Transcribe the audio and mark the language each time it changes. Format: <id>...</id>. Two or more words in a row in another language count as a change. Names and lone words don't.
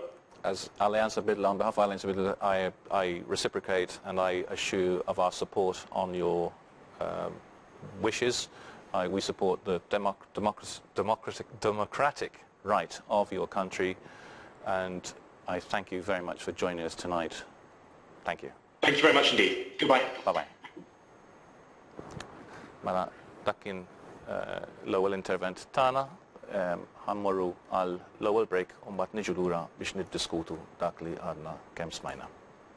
<en>As Alleanza Bidla, on behalf of Alleanza Bidla, I reciprocate and I assure of our support on your wishes. We support the democratic right of your country, and I thank you very much for joining us tonight. Thank you. Thank you very much indeed. Goodbye. Bye-bye.</en> <mt>Mela dakin l-ewwel intervent tagħna ħammorru għal l-ewwel break u mbagħad niġu lura biex niddiskutu dak li għadna kemm smajna.</mt>